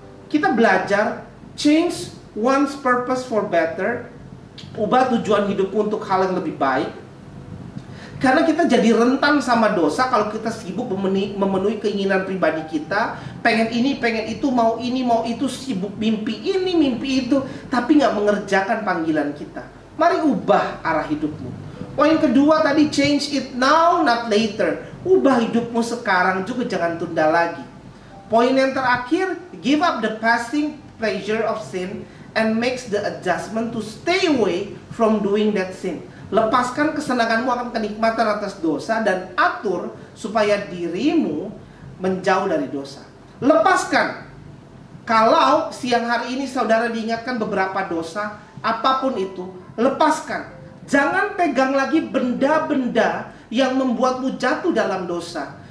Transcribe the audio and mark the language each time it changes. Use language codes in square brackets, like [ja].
[id] Kita belajar [en] change one's purpose for better. [id] Ubah tujuan hidupmu untuk hal yang lebih baik. Karena kita jadi rentan sama dosa kalau kita sibuk memenuhi keinginan pribadi kita. Pengen ini, pengen itu, mau ini, mau itu, sibuk mimpi ini, mimpi itu, tapi nggak mengerjakan panggilan kita. Mari ubah arah hidupmu. Poin kedua tadi, [en] change it now, not later. [id] Ubah hidupmu sekarang juga, jangan tunda lagi. Poin yang terakhir, [en] give up the passing pleasure of sin and makes the adjustment to stay away from doing that sin. [id] Lepaskan kesenanganmu akan kenikmatan atas dosa dan atur supaya dirimu menjauh dari dosa. Lepaskan. Kalau siang hari ini saudara diingatkan beberapa dosa, apapun itu, lepaskan. Jangan pegang lagi benda-benda yang membuatmu jatuh dalam dosa.